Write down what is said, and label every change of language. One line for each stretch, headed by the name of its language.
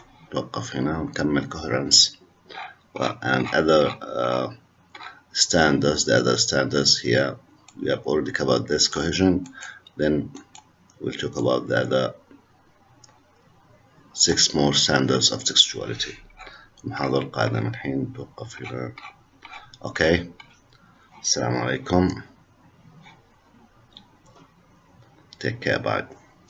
Arabic: توقف هنا ونكمل
English: coherence and other standards. The other standards here we have already covered this cohesion. Then we'll talk about the other 6 more standards of textuality.
Arabic: المحاضرة القادمة الحين نتوقف هنا.
English: Okay,
Arabic: السلام عليكم.
English: Take care. Bye.